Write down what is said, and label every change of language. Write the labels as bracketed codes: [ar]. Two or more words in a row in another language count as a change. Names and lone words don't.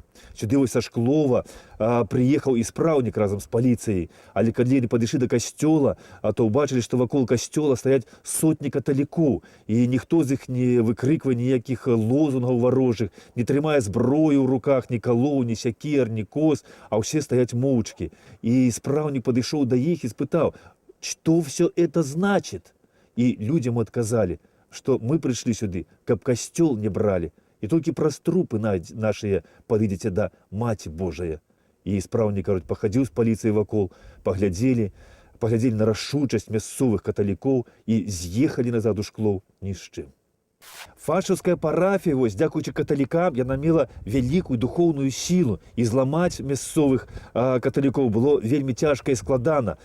[be] Сюды вось са Шклова прыехаў і спраўнік разам з паліцыяй, але калі яны падышлі да касцёла, то ўбачылі, што вакол касцёла стаяць сотні каталікоў, і ніхто з іх не выкрыквае ніякіх лозунгаў варожых, не трымае зброю ў руках, ні калоў, ні сякер, ні кос, а ўсе стаяць моўчкі. І спраўнік падышоў да іх і спытаў, [ru] что все это значит? И людям отказали, что мы пришли сюда, каб костел не брали, и только праз трупы наши подыдете да Маці Божия. И исправник, кажуть, походил с полицией вокол, поглядели на [be] рашучасць мясцовых каталікоў і з'ехалі назад у Шклоў ні з чым. Фашаўская парафія, вось, дзякуючы каталікам, яна мела вялікую духоўную сілу, і зламаць мясцовых каталікоў было вельмі цяжка і складана.